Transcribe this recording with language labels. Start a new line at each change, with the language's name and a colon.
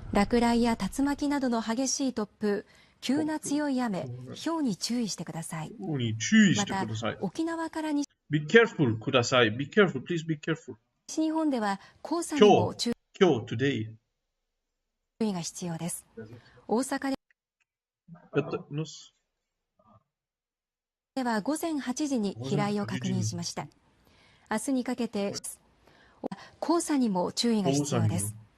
Japanese: 落雷や竜巻などの激しい突風、急な強い雨、雹に注意してください。また、沖縄から西
English: Be careful,
Japanese: ください。
English: Be careful, please be careful.
Japanese: 西日本では黄砂にも注意が必要です。大阪では午前8時に飛来を確認しました。明日にかけて黄砂にも注意が必要です。